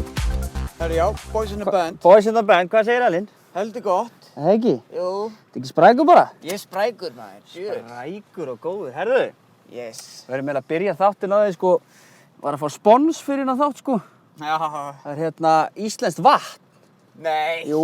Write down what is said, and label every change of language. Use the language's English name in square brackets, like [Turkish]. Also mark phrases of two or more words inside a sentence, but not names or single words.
[Icelandic] Herri, já, Boys in the Band. Boys in the Band, hvað segir Elín? Heldur gott. Ekki? Jú. Þetta ekki sprækur bara? Ég er sprækur, maður. Sprækur og góður. Herðu, Yes. við erum meira að byrja þáttinn á því, sko, var að fá spons fyrir hérna þátt, sko. Já. Það er hérna íslenskt vatn. Nei. Jú.